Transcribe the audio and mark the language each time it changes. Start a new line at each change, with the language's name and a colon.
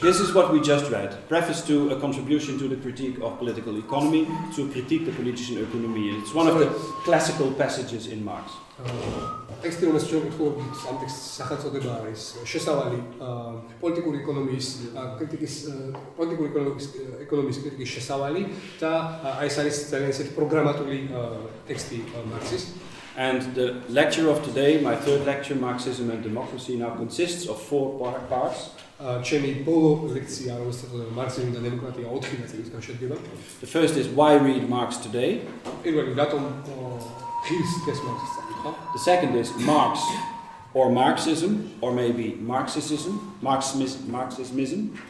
English: This is what we just read. Preface to a contribution to the critique of political economy, to critique the
German: politische Ökonomie.
English: It's one of the classical passages in Marx.
Georgian: ტექსტი, რომელსაც ჩვენ ვკითხულობთ, ამ ტექსტის სახელწოდება არის შესავალი პოლიტიკური ეკონომიის კრიტიკის, პოლიტიკური ეკონომიის კრიტიკის შესავალი და აი ეს არის ძალიან ისეთი პროგრამატული ტექსტი მარქსის.
English: And the lecture of today, my third lecture, Marxism and Democracy, now consists of 4 parts.
Georgian: ჩემი ბოლო ლექცია, რომელსაც ეწოდება მარქსიზმი და დემოკრატია 4 ნაწილისგან შედგება.
English: The first is why read Marx today.
Georgian: პირველი, რატომ ღირს დღეს მარქსის წაკითხვა?
English: The second is Marx or Marxism, or maybe Marxism, Marxismism.